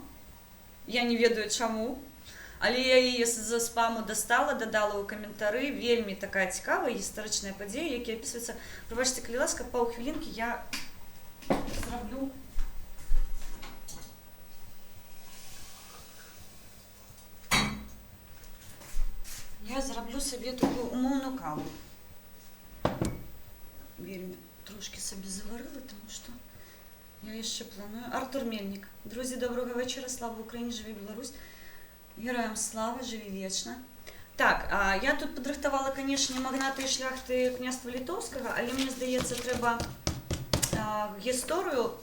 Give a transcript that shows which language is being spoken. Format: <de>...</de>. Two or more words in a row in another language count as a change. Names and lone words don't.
<be>Я не ведаю чаму, але я яе з спаму дастала, дадала ў каментары. Вельмі такая цікавая гістарычная падзея, якія апісваюцца. Прабачце, калі ласка, паўхвілінкі я зраблю.</be> <uk>Я зраблю собі таку умовну каву. Вельми трошки собі заварила, тому що я ще планую. Артур Мельник. Друзі, доброго вечора. Слава Україні, живі Білорусь. Героям слава, живі вічно. Так, я тут підрихтувала, звісно, магнати і шляхти князства Литовського, але мені здається, треба історію.</uk>